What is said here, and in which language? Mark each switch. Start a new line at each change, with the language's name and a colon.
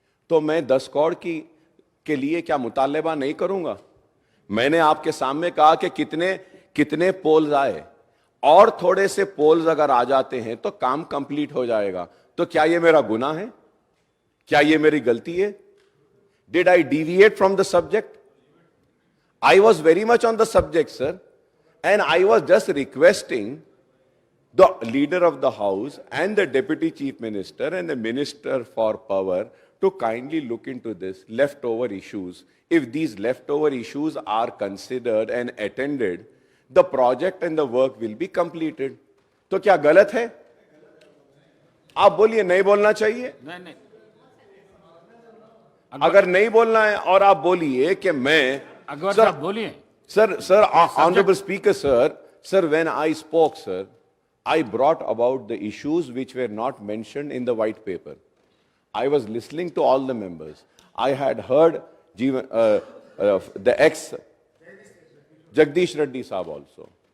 Hindi: तो मैं 10 करोड़ के लिए क्या मुतालबा नहीं करूंगा? मैंने आपके सामने कहा कि कितने पोल्स आए, और थोड़े से पोल्स अगर आ जाते हैं तो काम कंप्लीट हो जाएगा. तो क्या ये मेरा गुनाह है? क्या ये मेरी गलती है?
English: Did I deviate from the subject? I was very much on the subject, sir, and I was just requesting the leader of the house and the deputy chief minister and the minister for power to kindly look into this leftover issues. If these leftover issues are considered and attended, the project and the work will be completed.
Hindi: तो क्या गलत है? आप बोलिए, नहीं बोलना चाहिए? नहीं. अगर नहीं बोलना है और आप बोलिए कि मैं अकबर साहब बोलिए.
English: Sir, Honorable Speaker, sir, when I spoke, sir, I brought about the issues which were not mentioned in the white paper. I was listening to all the members. I had heard the ex Jagdish Reddy Saab also.